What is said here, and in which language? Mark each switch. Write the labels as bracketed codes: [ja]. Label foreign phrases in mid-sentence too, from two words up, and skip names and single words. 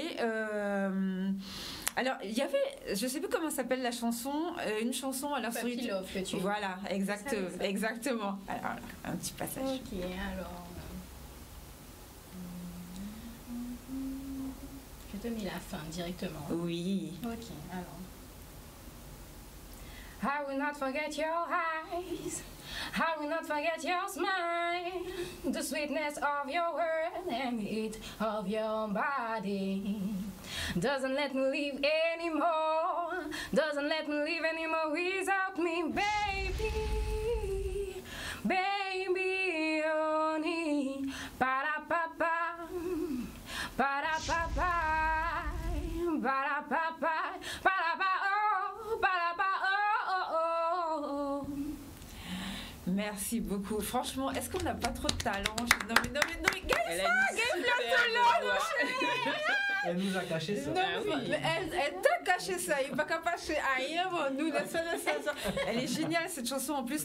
[fr] alors, il y avait, je ne sais plus comment s'appelle la chanson, une chanson alors sur YouTube. Voilà, exactement. Alors, un petit passage. Ok, alors. Je te mets la fin directement. Oui. Ok, alors. [en] I will not forget your eyes. I will not forget your smile, the sweetness of your word and the heat of your body. Doesn't let me live anymore, doesn't let me live anymore without me, baby, baby, honey, pa-da-pa-pa, pa-da-pa-pa, pa-da-pa-pa, pa-da-pa, oh, pa-da-pa, oh, oh, oh. [fr] Merci beaucoup. Franchement, est-ce qu'on n'a pas trop de talent? Non mais gagne ça, gagne le talent. Elle nous a caché ça. Non, elle t'a caché ça. Il n'est pas capable de faire rien. Bon, nous, elle est géniale cette chanson en plus.